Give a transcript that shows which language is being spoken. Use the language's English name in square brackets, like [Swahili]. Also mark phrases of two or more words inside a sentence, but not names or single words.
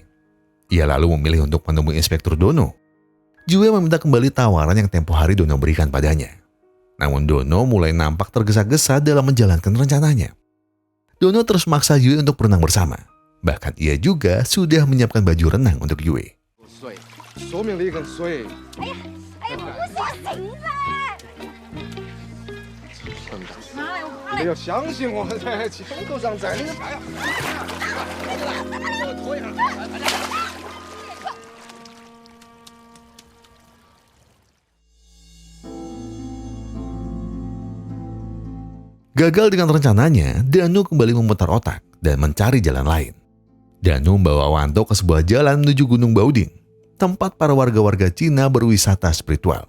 [Indonesian] Ia lalu memilih untuk menemui Inspektur Dono. Yue meminta kembali tawaran yang tempo hari Dono berikan padanya. Namun Dono mulai nampak tergesa-gesa dalam menjalankan rencananya. Dono terus memaksa Yue untuk berenang bersama. Bahkan ia juga sudah menyiapkan baju renang untuk Yue. [Chinese] 说明你更水。哎呀，我不说行噻。妈呀，我怕你要相信我，在枪口上站。哎呀！拖一下。 [Indonesian] Gagal dengan rencananya, Danu kembali memutar otak dan mencari jalan lain. Danu membawa Wanto ke sebuah jalan menuju Gunung Bauding, tempat para warga-warga Cina berwisata spiritual.